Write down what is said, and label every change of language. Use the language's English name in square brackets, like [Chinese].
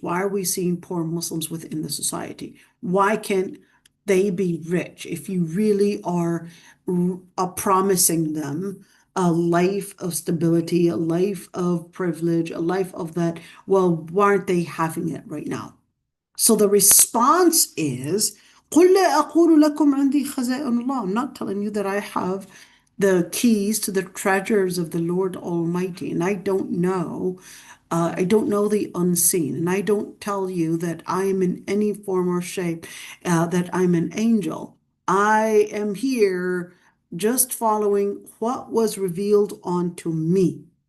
[English] Why are we seeing poor Muslims within the society? Why can't they be rich if you really are promising them a life of stability, a life of privilege, a life of that. Well, why aren't they having it right now? So the response is, [Arabic] قُلْ لَا أَقُولُ لَكُمْ عِنْدِي خَزَائِنُ اللَّهِ. [English] I'm not telling you that I have the keys to the treasures of the Lord Almighty, and I don't know the unseen, and I don't tell you that I am in any form or shape, that I'm an angel. I am here just following what was revealed unto me.